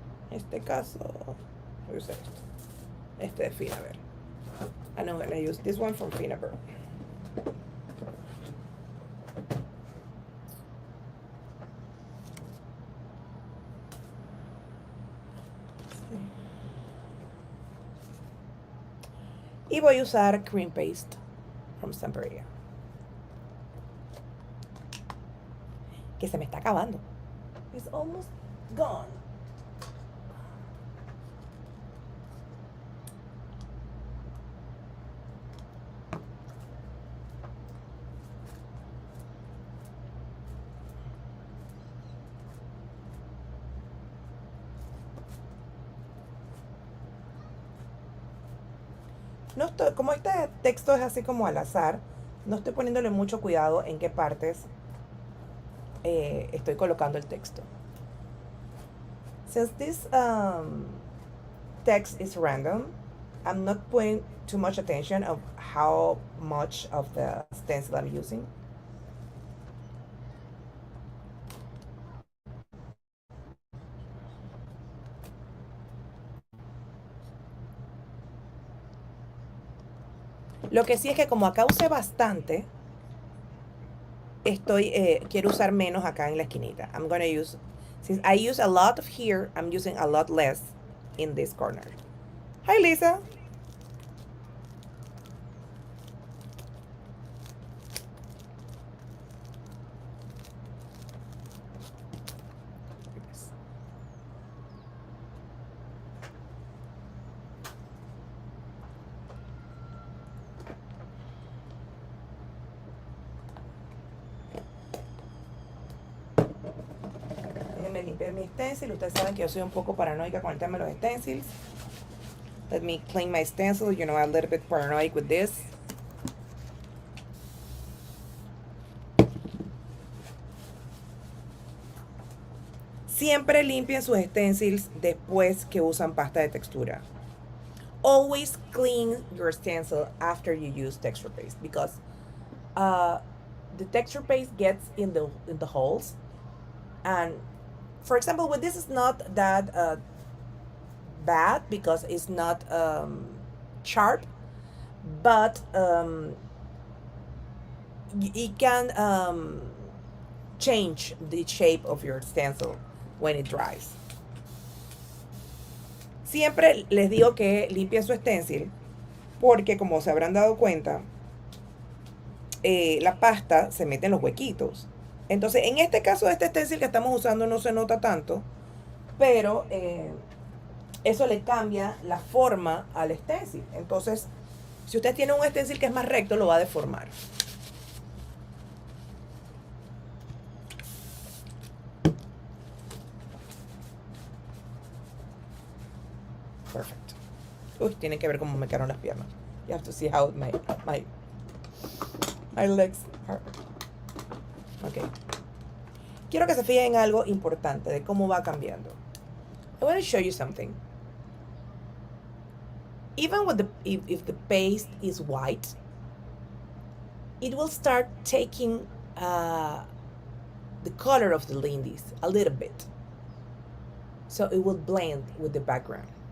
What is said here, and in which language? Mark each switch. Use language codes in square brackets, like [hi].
[es] En este caso, voy a usar este de Finaber. [en] And I'm gonna use this one from Finaber. [es] Y voy a usar [en] cream paste from Starburst, [es] que se me está acabando. [en] It's almost gone. [es] No estoy, como este texto es así como al azar, no estoy poniéndole mucho cuidado en qué partes estoy colocando el texto. [en] Since this text is random, I'm not putting too much attention of how much of the stencil I'm using. [es] Lo que sí es que como acá usé bastante, quiero usar menos acá en la esquinita. [en] I'm gonna use, since I use a lot of here, I'm using a lot less in this corner. Hi, Lisa. [es] Déjenme limpiar mi stencil. Ustedes saben que yo soy un poco paranoica con el tema de los stencils. [en] Let me clean my stencil. You know, I'm a little bit paranoid with this. [es] Siempre limpien sus stencils después que usan pasta de textura. [en] Always clean your stencil after you use texture paste, because the texture paste gets in the holes. And for example, with this is not that bad because it's not sharp, but it can change the shape of your stencil when it dries. [es] Siempre les digo que limpien su stencil porque, como se habrán dado cuenta, la pasta se mete en los huequitos. Entonces, en este caso, este stencil que estamos usando no se nota tanto, pero eso le cambia la forma al stencil. Entonces, si usted tiene un stencil que es más recto, lo va a deformar. Perfecto. Uy, tiene que ver cómo me quedaron las piernas. [en] You have to see how my legs are. Ok. [es] Quiero que se fijen en algo importante de cómo va cambiando. [en] I want to show you something. Even with if the paste is white, it will start taking the color of the Lindys a little bit. So it will blend with the background.